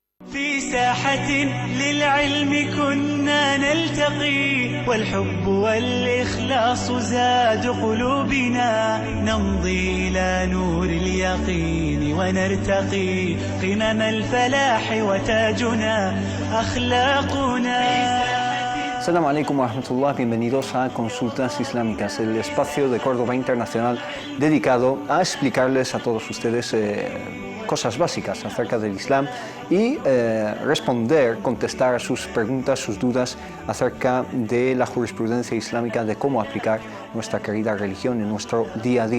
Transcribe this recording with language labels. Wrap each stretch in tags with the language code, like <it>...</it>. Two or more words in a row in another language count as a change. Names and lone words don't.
<ar>في ساحة للعلم كنا نلتقي والحب والإخلاص زاد قلوبنا نمضي إلى نور اليقين ونرتقي قمم الفلاح وتاجنا أخلاقنا. السلام عليكم ورحمة الله,</ar> <es>bienvenidos a Consultas Islámicas, el espacio de Córdoba Internacional dedicado a explicarles a todos ustedes cosas básicas acerca del Islam y contestar sus preguntas, sus dudas acerca de la jurisprudencia islámica, de cómo aplicar nuestra querida religión en nuestro día a día.</es>